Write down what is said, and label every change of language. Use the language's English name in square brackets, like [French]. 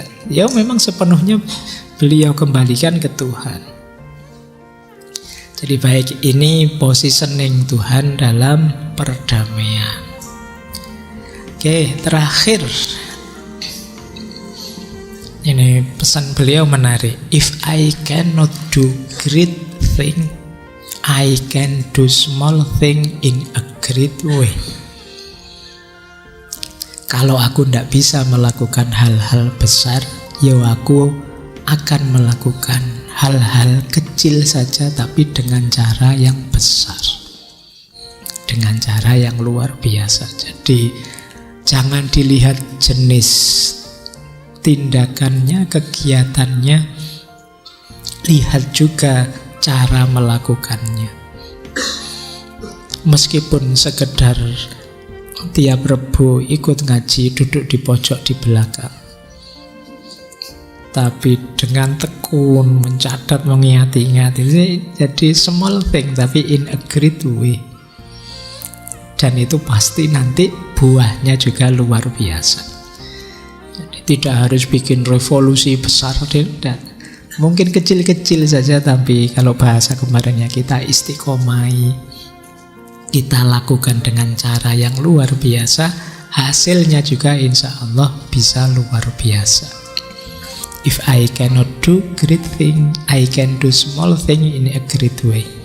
[Indonesian] Ya memang sepenuhnya beliau kembalikan ke Tuhan. Jadi baik, ini positioning Tuhan dalam perdamaian. Oke, terakhir. Ini pesan beliau menarik. [English] If I cannot do great thing, I can do small thing in a great way. [Indonesian] Kalau aku tidak bisa melakukan hal-hal besar, ya aku akan melakukan hal-hal kecil saja tapi dengan cara yang besar, dengan cara yang luar biasa. Jadi jangan dilihat jenis tindakannya, kegiatannya, lihat juga cara melakukannya. Meskipun sekedar tiap Rebo ikut ngaji, duduk di pojok di belakang, tapi dengan tekun, mencatat, mengingati-ingati. [English] Jadi small thing tapi in a great way. [Indonesian] Dan itu pasti nanti buahnya juga luar biasa. Jadi tidak harus bikin revolusi besar, dan mungkin kecil-kecil saja, tapi kalau bahasa kemarinnya kita istiqomai, kita lakukan dengan cara yang luar biasa, hasilnya juga insya Allah bisa luar biasa. [English] If I cannot do great thing, I can do small thing in a great way.